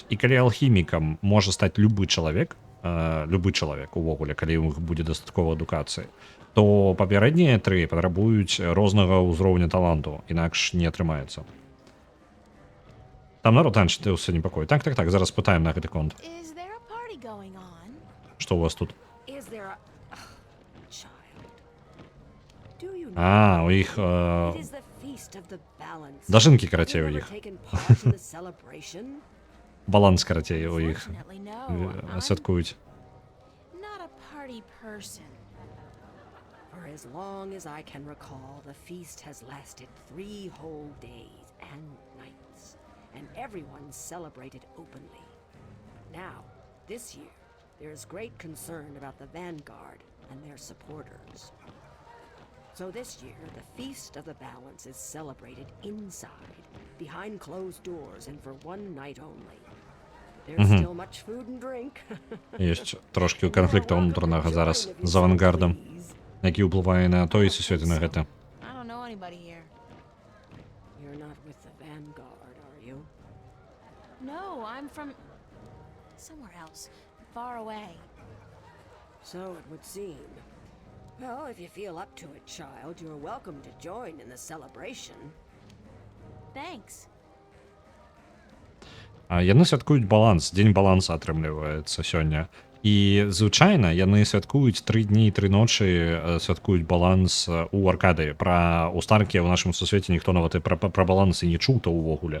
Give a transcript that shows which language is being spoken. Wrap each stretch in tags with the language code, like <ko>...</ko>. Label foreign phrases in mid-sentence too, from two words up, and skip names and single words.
<be>І калі алхімікам можа стаць любы чалавек увогуле, калі ў іх будзе дастаткова адукацыі, то папярэднія тры патрабуюць рознага ўзроўня таланту, інакш не атрымаецца. Там народ танчыўся непакой. Так, зараз пытаем на гэты конт.</be> <en>Is there a party going on?</en> <be>Што у вас тут?</be> <en>Is there a child? Do you know?</en> <be>У іх</be> <en>It is the feast of the balance.</en> <be>дажынкі карацей у</be> <en>You've</en> <be>іх.</be> <en>never taken part in the celebration?</en> <be>Баланс карацей у іх</be> <en>Unfortunately, no. I'm</en> <be>святкуюць.</be> <en>not a party person. For as long as I can recall, the feast has lasted 3 whole days and nights, and everyone celebrated openly. Now, this year, there is great concern about the Vanguard and their supporters. So this year, the Feast of the Balance is celebrated inside, behind closed doors, and for one night only. There's still much food and drink.</en> <be>Ёсць трошкі канфлікту ўнутранага зараз з авангардам, які ўплывае на тое сусвеце на гэта.</be> <en>I don't know anybody here. You're with the Vanguard, are you? No, I'm from somewhere else, far away. So it would seem. Well, if you feel up to it, child, you're welcome to join in the celebration. Thanks.</en> <be>Яны святкуюць баланс, дзень баланса атрымліваецца сёння. І звычайна яны святкуюць 3 дні і 3 ночы, святкуюць баланс у Аркадыі. Пра у Старкі ў нашым сусвеце ніхто нават і пра балансы не чуў то ўвогуле.</be>